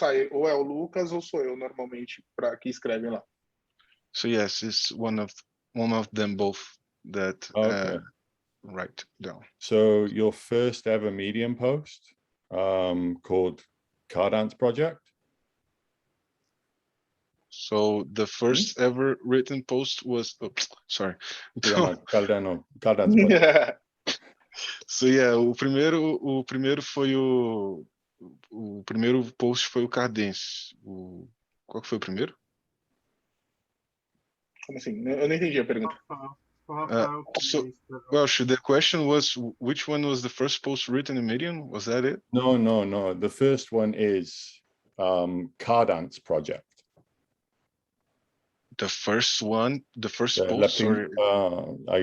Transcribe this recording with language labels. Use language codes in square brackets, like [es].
[pt] Ou é o Lucas ou sou eu normalmente que escrevem lá. [en] So yes, it's one of them both that write down. So your first ever Medium post called Cardance Project? So the first ever written post was, sorry. Cardano Project. [pt] So yeah, o primeiro foi o primeiro post foi o Cardance. Qual que foi o primeiro? Como assim? Eu não entendi a pergunta. [en] Well, the question was, which one was the first post written in Medium? Was that it? No. The first one is Cardance Project. The first one, the first La post, prim- or